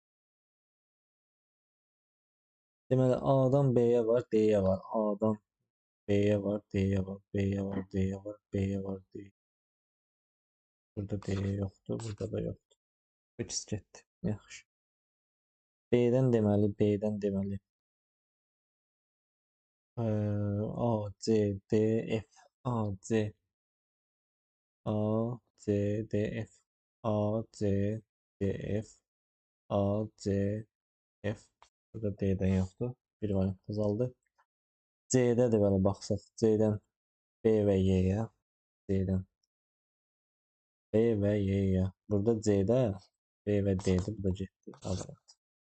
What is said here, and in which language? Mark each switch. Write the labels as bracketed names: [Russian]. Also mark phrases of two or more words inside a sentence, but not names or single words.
[Azerbaijani] Deməli A-dan B-yə var, D-yə var. A-dan B-yə var, D-yə var, B-yə var, D-yə var, B-yə var, D. Burada D yoxdur, burada da yoxdur. Üç getdi. Yaxşı. B-dən deməli, B-dən deməli. A, C, D, F. A, C, A, C, D, F. A, C, D, F. A, C, F. Burada D-dən yoxdur. Bir variant azaldı. C-də də belə baxsaq, C-dən B və Y-yə, C-dən B və Y-yə. Burada C-də B və D-dir, bu da getdi. Azaldı.